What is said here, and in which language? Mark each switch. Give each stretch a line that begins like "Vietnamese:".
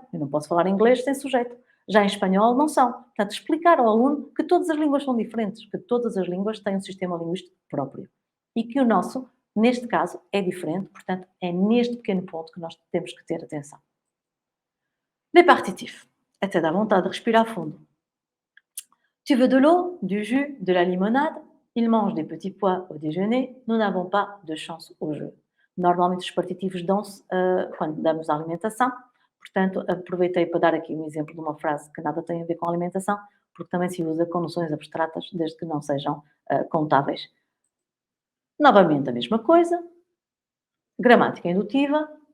Portuguese: Eu não posso falar inglês sem sujeito. Já em espanhol não são. Portanto, explicar ao aluno que todas as línguas são diferentes, que todas as línguas têm um sistema linguístico próprio. E que o nosso, neste caso, é diferente, portanto, é neste pequeno ponto que nós temos que ter atenção. Les partitifs. Até dá vontade de respirar fundo.
French: Tu veux de l'eau, du jus, de la limonade? Il mange des petits pois au déjeuner. Nous n'avons pas de chance au jeu.
Portuguese: Normalmente os partitivos dão-se quando damos a alimentação. Portanto, aproveitei para dar aqui um exemplo de uma frase que nada tem a ver com alimentação, porque também se usa com noções abstratas, desde que não sejam contáveis. Novamente a mesma coisa. Gramática indutiva.